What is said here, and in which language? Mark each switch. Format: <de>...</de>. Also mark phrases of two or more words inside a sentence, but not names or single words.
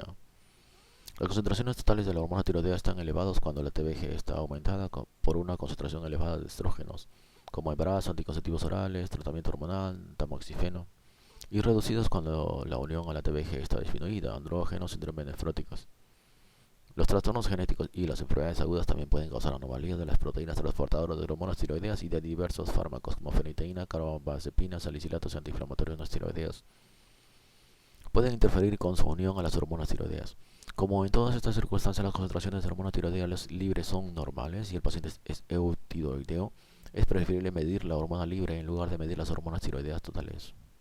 <es>Las concentraciones totales de la hormona tiroidea están elevadas cuando la TBG está aumentada por una concentración elevada de estrógenos, como embarazo, anticonceptivos orales, tratamiento hormonal, tamoxifeno, y reducidos cuando la unión a la TBG está disminuida, andrógenos, síndrome nefróticos. Los trastornos genéticos y las enfermedades agudas también pueden causar anomalías de las proteínas transportadoras de hormonas tiroideas y de diversos fármacos como feniteína, carbamazepina, salicilatos y antiinflamatorios no estiroideos. Pueden interferir con su unión a las hormonas tiroideas. Como en todas estas circunstancias las concentraciones de hormona tiroidea libres son normales y el paciente es eutiroideo, es preferible medir la hormona libre en lugar de medir las hormonas tiroideas totales.</es>